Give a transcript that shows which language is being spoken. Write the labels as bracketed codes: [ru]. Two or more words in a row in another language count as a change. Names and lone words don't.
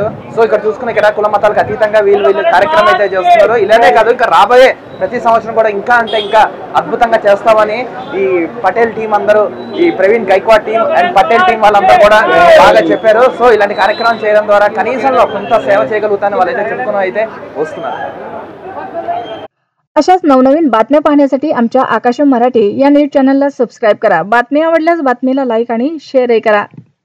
[te] సో ఇక్కడ చూసుకున్న ఇక్కడ కుల మతాలకు అతీతంగా వీళ్ళు కార్యక్రమం అయితే చేస్తున్నారు. ఇలానే కాదు, ఇంకా రాబోయే ప్రతి సంవత్సరం కూడా ఇంకా అంటే ఇంకా అద్భుతంగా చేస్తామని ఈ పటేల్ టీం అందరూ, ఈ ప్రవీణ్ గైక్వాడ్ టీం అండ్ పటేల్ టీం వాళ్ళంతా కూడా బాగా చెప్పారు. సో ఇలాంటి కార్యక్రమం చేయడం ద్వారా కనీసంలో కొంత సేవ చేయగలుగుతానని వాళ్ళైతే చెప్పుకుని అయితే वస్తున్నారు. [mr] अशाच नवनवीन बातम्या पाहण्यासाठी आमच्या आकाश मराठी या न्यूज चॅनलला सबस्क्राईब करा. बातमी आवडल्यास बातमीला लाईक आणि शेअरही करा.